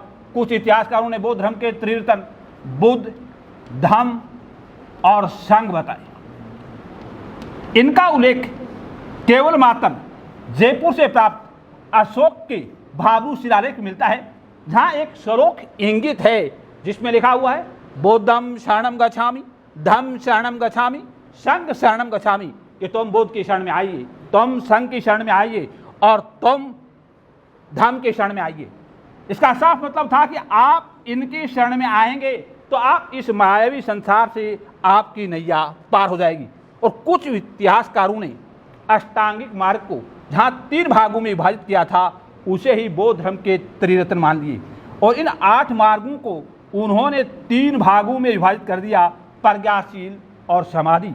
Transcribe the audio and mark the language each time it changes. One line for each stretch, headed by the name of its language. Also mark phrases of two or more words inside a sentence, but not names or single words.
Hindi: कुछ इतिहासकारों ने बौद्ध धर्म के त्रिरत्न बुद्ध, धम्म और संघ बताए। इनका उल्लेख केवल मात्र जयपुर से प्राप्त अशोक के भाबरू शिलालेख मिलता है, जहां एक श्लोक इंगित है जिसमें लिखा हुआ है
Pali: बौद्धम शरणम गच्छामि, धम्म शरणम गच्छामि,
Hindi: संघ शरणम गच्छामि, कि तुम बुद्ध की शरण में आइए, तुम संघ की शरण में आइए, और तुम धम्म की शरण में आइए। इसका साफ मतलब था कि आप इनकी शरण में आएंगे तो आप इस मायावी संसार से आपकी नैया पार हो जाएगी। और कुछ इतिहासकारों ने अष्टांगिक मार्ग को जहां 3 भागों में विभाजित किया था उसे ही बौद्ध धर्म के त्रिरत्न मान लिए, और इन 8 मार्गों को उन्होंने 3 भागों में विभाजित कर दिया, प्रज्ञाशील और समाधि।